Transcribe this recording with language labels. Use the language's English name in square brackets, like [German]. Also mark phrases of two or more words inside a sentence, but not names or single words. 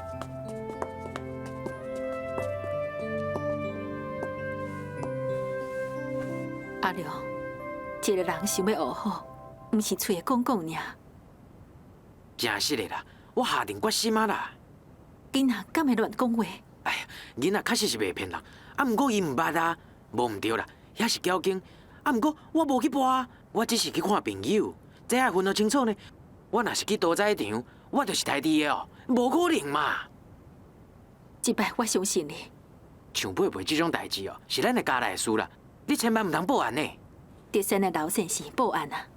[Min Nan Chinese] 阿良，一个人想要学好，毋是嘴讲讲尔。真实的啦，我下定决心啊啦。囡仔敢会乱讲话？哎呀，囡仔确实是袂骗人，啊，毋过伊毋捌啊，无毋对啦，遐是交警。啊，毋过我无去拔，我只是去看朋友，这爱分得清楚呢。我若是去屠宰场，我就是台弟的哦，无可能嘛。这摆我相信你，像佩佩这种代志哦，是咱的家内的事啦，你千万唔通报案呢。德山的老先生报案啊！